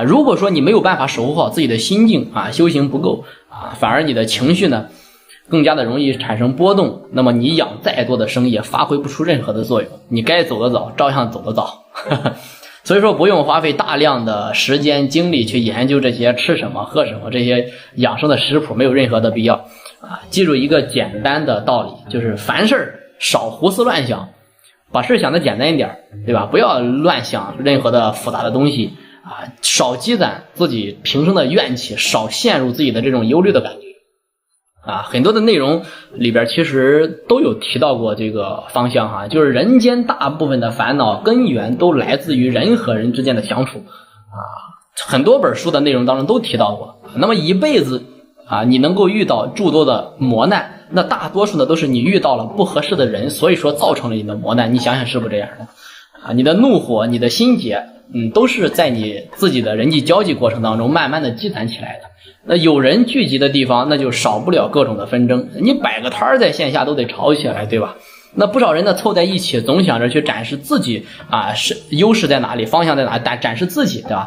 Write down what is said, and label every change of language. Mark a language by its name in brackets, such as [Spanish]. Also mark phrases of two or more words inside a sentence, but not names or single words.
[Chinese] 如果說你沒有辦法守護好自己的心境啊，修行不夠啊，反而你的情緒呢更加的容易產生波動，那麼你養再多的生也發揮不出任何的作用，你該走得早照樣走得早所以說不用花費大量的時間精力去研究這些吃什麼喝什麼這些養生的食譜，沒有任何的必要啊。記住一個簡單的道理，就是凡事少胡思亂想，把事想得簡單一點，對吧？不要亂想任何的複雜的東西啊，少積攢自己平生的怨氣，少陷入自己的這種憂慮的感覺啊。很多的內容裡邊其實都有提到過這個方向哈，就是人間大部分的煩惱根源都來自於人和人之間的相處啊。很多本書的內容當中都提到過。那麼一輩子啊，你能夠遇到諸多的磨難，那大多數呢都是你遇到了不合適的人，所以說造成了你的磨難。你想想是不是這樣的啊？你的怒火、你的心結，都是在你自己的人際交際過程當中慢慢的積攢起來的。那有人聚集的地方，那就少不了各種的紛爭。你擺個攤在線下都得吵起來，對吧？那不少人呢湊在一起，總想着去展示自己啊，是優勢在哪裡，方向在哪裡，展示自己，对吧？